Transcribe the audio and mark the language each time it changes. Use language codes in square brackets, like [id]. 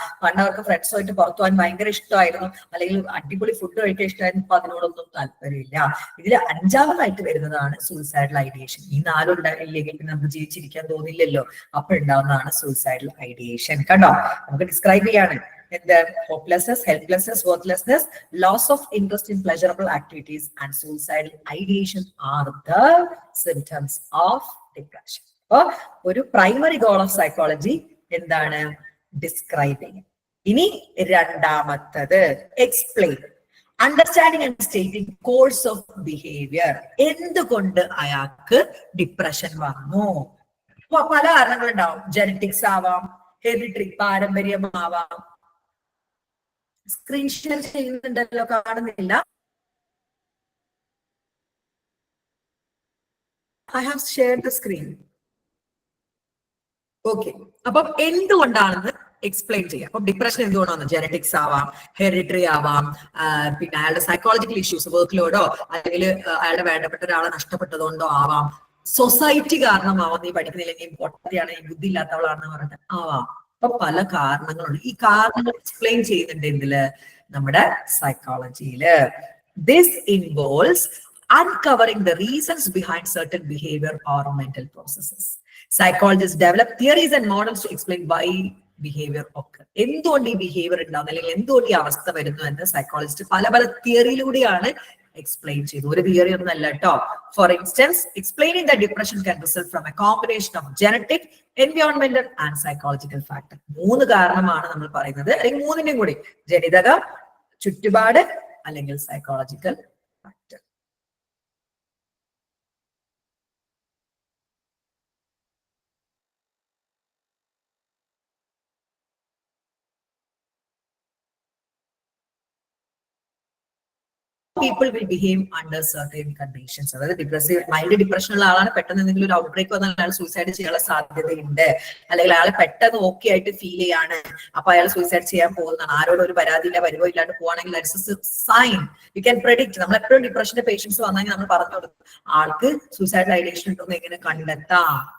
[ml] പണ്ട് അവർക്ക് ഫ്രണ്ട്സുമായിട്ട് പുറത്തു പോകാൻ ഭയങ്കര ഇഷ്ടമായിരുന്നു, അല്ലെങ്കിൽ അടിപൊളി ഫുഡ് കഴിക്കാൻ ഇഷ്ടമായിരുന്നു, ഇപ്പൊ അതിനോടൊന്നും താല്പര്യമില്ല. ഇതിൽ അഞ്ചാമതായിട്ട് വരുന്നതാണ് സൂയിസൈഡൽ ഐഡിയേഷൻ. ഈ നാലുണ്ടായില്ലെങ്കിൽ നമുക്ക് ജീവിച്ചിരിക്കാൻ തോന്നില്ലല്ലോ, അപ്പൊ ഉണ്ടാവുന്നതാണ് സൂയിസൈഡൽ ഐഡിയേഷൻ. കണ്ടോ, നമുക്ക് ഡിസ്ക്രൈബ് ചെയ്യാണ് എന്ത്? [en] hopelessness, helplessness, worthlessness, loss of interest in pleasurable activities and suicidal ideation are the symptoms of depression. [ml] അപ്പൊ ഒരു [en] primary goal of psychology [ml] എന്താണ്? ഡിസ്ക്രൈബിങ്. ഇനി രണ്ടാമത്തത് explain. [en] Understanding and stating course of behaviour. [ml] എന്തുകൊണ്ട് അയാൾക്ക് ഡിപ്രഷൻ വന്നു? പല കാരണങ്ങളുണ്ടാവും. ജനറ്റിക്സ് ആവാം, ഹെറിഡിറ്ററി പാരമ്പര്യമാവാം. സ്ക്രീൻ ഷെയർ ചെയ്യുന്നുണ്ടല്ലോ, കാണുന്നില്ല. [en] I have shared the screen. [ml] Okay, അപ്പം എന്തുകൊണ്ടാണെന്ന് എക്സ്പ്ലെയിൻ ചെയ്യാം. അപ്പൊ ഡിപ്രഷൻ എന്തുകൊണ്ടാണ്? ജനറ്റിക്സ് ആവാം, ഹെറിഡിറ്ററി ആവാം, പിന്നെ അയാളുടെ സൈക്കോളജിക്കൽ ഇഷ്യൂസ്, വർക്ക് ലോഡോ അല്ലെങ്കിൽ അയാളുടെ വേണ്ടപ്പെട്ട ഒരാളെ നഷ്ടപ്പെട്ടതുകൊണ്ടോ ആവാം, സൊസൈറ്റി കാരണമാവാം, നീ പഠിക്കുന്നില്ല, നീ പൊട്ടയാണ്, നീ ബുദ്ധി ഇല്ലാത്തവളാണെന്ന് പറഞ്ഞിട്ട് ആവാം. അപ്പൊ പല കാരണങ്ങളുണ്ട്. ഈ കാരണങ്ങൾ എക്സ്പ്ലെയിൻ ചെയ്യുന്നുണ്ട് എന്തില്? നമ്മുടെ സൈക്കോളജിയില്. [en] This involves uncovering the reasons behind certain behavior or mental processes. Psychologists develop theories and models to explain why behavior occur. [ml] എന്തുകൊണ്ട് ഈ ബിഹേവിയർ ഉണ്ടാവുന്നു, അല്ലെങ്കിൽ എന്തുകൊണ്ട് ഈ അവസ്ഥ വരുന്നു എന്ന് സൈക്കോളജിസ്റ്റ് പല പല തിയറിയിലൂടെയാണ് എക്സ്പ്ലെയിൻ ചെയ്തു. ഒരു തിയറി ഒന്നും അല്ല കേട്ടോ. [en] For instance, explaining the depression can result from a combination of genetic, environmental and psychological factor. [ml] മൂന്ന് കാരണമാണ് നമ്മൾ പറയുന്നത്, അല്ലെങ്കിൽ മൂന്നിന്റെയും കൂടി, ജനിതകം, ചുറ്റുപാട്, അല്ലെങ്കിൽ psychological factor. [en] people will behave under certain conditions. [ml] അതായത് ഡിപ്രസീവ് മൈൻഡ് ഡിപ്രഷൻ ഉള്ള ആളാണ്, പെട്ടെന്ന് എന്തെങ്കിലും ഒരു ഔട്ട് ബ്രേക്ക് വന്നാൽ അയാൾ സൂയിസൈഡ് ചെയ്യാനുള്ള സാധ്യതയുണ്ട്. അല്ലെങ്കിൽ അയാൾ പെട്ടെന്ന് ഓക്കെ ആയിട്ട് ഫീൽ ചെയ്യാണ്, അപ്പൊ അയാൾ സൂയിസൈഡ് ചെയ്യാൻ പോകുന്നതാണ്. ആരോടും ഒരു പരാതിയില്ല, പരിവോ ഇല്ലാണ്ട് പോവാണെങ്കിൽ [en] Sign you can predict. [ml] നമ്മൾ എപ്പോഴും ഡിപ്രഷന്റെ പേഷ്യൻസ് വന്നെങ്കിൽ നമ്മൾ പറഞ്ഞു കൊടുക്കും, ആൾക്ക് സൂയിസൈഡൽ ഐഡിയേഷൻ ഉണ്ടോന്ന് എങ്ങനെ കണ്ടെത്താം?